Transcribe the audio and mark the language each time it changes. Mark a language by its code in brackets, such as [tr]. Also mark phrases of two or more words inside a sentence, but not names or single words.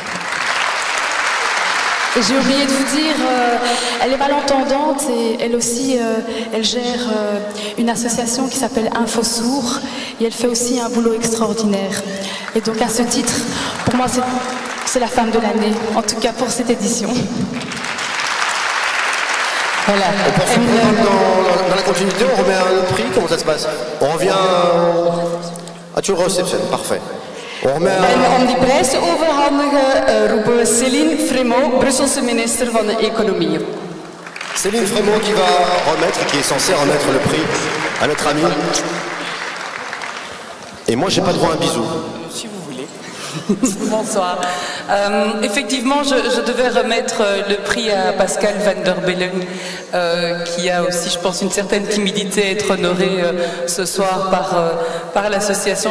[fr] Et j'ai oublié de vous dire, elle est malentendante et elle aussi, elle gère une association qui s'appelle InfoSourd et elle fait aussi un boulot extraordinaire. Et donc à ce titre, pour moi, c'est la femme de l'année, en tout cas pour cette édition. Voilà. On poursuit dans la continuité, on remet un autre prix, comment ça se passe? On revient... Ah, tu le réceptionnes, parfait. [nl] En die prijs te overhandigen roepen we Céline Frémaux, Brusselse minister van de Economie. [fr] Céline Frémaux qui va remettre, qui est censée remettre le prix à notre ami. Et moi, j'ai pas droit à un bisou. Si vous voulez. Bonsoir. Effectivement, je devais remettre le prix à Pascal Van der Bellen, qui a aussi, je pense, une certaine timidité à être honoré ce soir par l'association.